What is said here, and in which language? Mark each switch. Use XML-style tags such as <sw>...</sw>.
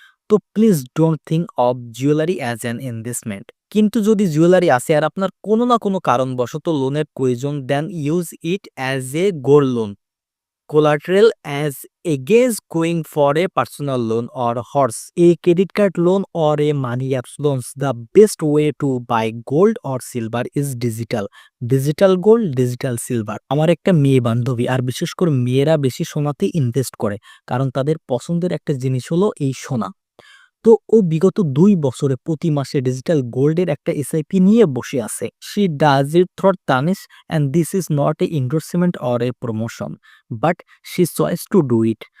<en>তো please don't think of jewellery as an investment.</en> <bn>কিন্তু যদি জুয়েলারি আছে আর আপনার কোনো না কোনো কারণবশত লোনের প্রয়োজন,</bn> <en>Then use it as a gold loan collateral as against going for a personal loan or horse, a credit card loan or a money apps loans. The best way to buy gold or silver is digital gold, digital silver.</en> <bn>আমার একটা মেয়ে বান্ধবী, আর বিশেষ করে মেয়েরা বেশি সোনাতে invest করে, কারণ তাদের পছন্দের একটা জিনিস হলো এই সোনা। তো ও বিগত ২ বছরে প্রতি মাসে ডিজিটাল গোল্ডের একটা এসআইপি নিয়ে বসে আছে।</bn> <en>She does it through Tanishq, and this is not a endorsement or a promotion, but she choice to do it.</en>